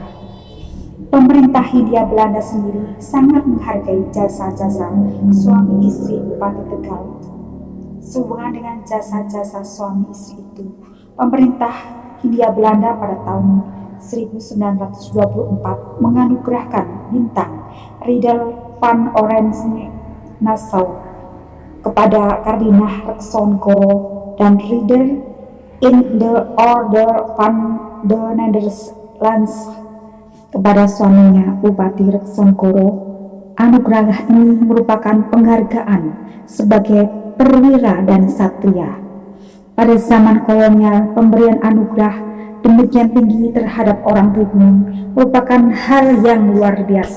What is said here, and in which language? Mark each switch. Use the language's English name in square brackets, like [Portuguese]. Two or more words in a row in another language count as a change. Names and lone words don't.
[Indonesian] Pemerintah Hindia Belanda sendiri sangat menghargai jasa-jasa suami istri Bupati Tegal. Sehubungan dengan jasa-jasa suami istri itu, pemerintah Hindia Belanda pada tahun 1924 menganugerahkan bintang Riddel van Oranje Nassau kepada Kardinah Reksongoro dan Riddel in the Order van de Nederlands kepada suaminya Bupati Reksongoro. Anugerah ini merupakan penghargaan sebagai perwira dan satria. Pada zaman kolonial, pemberian anugerah demikian tinggi terhadap orang pribumi merupakan hal yang luar biasa.